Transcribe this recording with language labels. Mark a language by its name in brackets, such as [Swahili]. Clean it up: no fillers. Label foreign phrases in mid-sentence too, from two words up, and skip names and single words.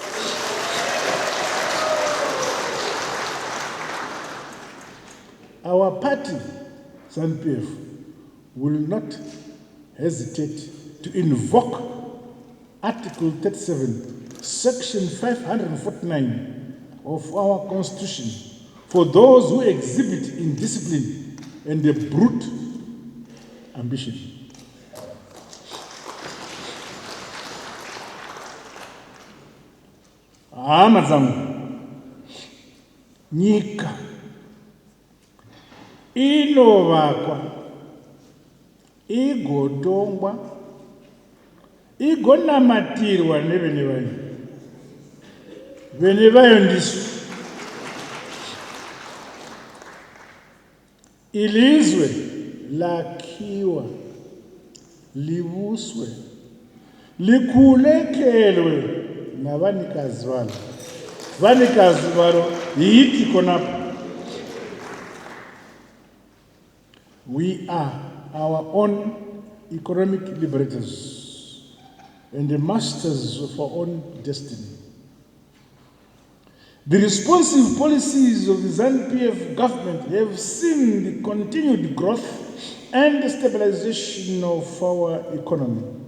[English] Our party, Zanu PF, will not hesitate to invoke Article 37, Section 549 of our Constitution for those who exhibit indiscipline and a brute ambition. [Shona] Amazangu, nyika inovakwa, igodongwa, igonamatirwa nevene vayo. Vene vayo ndisu. [North Ndebele] Ilizwe lakhiwa, libuswe, likhulekelwe nabanikazi balo. Banikazi balo yithi khonapha. [English] We are our own economic liberators and the masters of our own destiny. The responsive policies of the Zanu PF government have seen the continued growth and stabilization of our economy.